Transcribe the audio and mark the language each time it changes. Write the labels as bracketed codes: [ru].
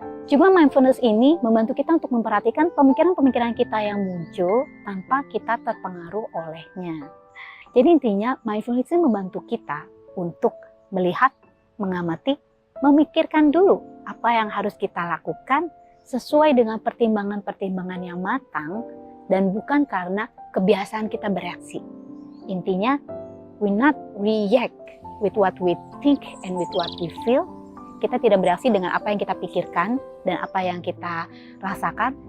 [id] Juga mindfulness ini membantu kita untuk memperhatikan pemikiran-pemikiran kita yang muncul tanpa kita terpengaruh olehnya. Jadi intinya mindfulness ini membantu kita untuk melihat, mengamati, memikirkan dulu apa yang harus kita lakukan sesuai dengan pertimbangan-pertimbangan yang matang dan bukan karena kebiasaan kita bereaksi. [en] Intinya, we not react with what we think and with what we feel. [id] Kita tidak bereaksi dengan apa yang kita pikirkan dan apa yang kita rasakan.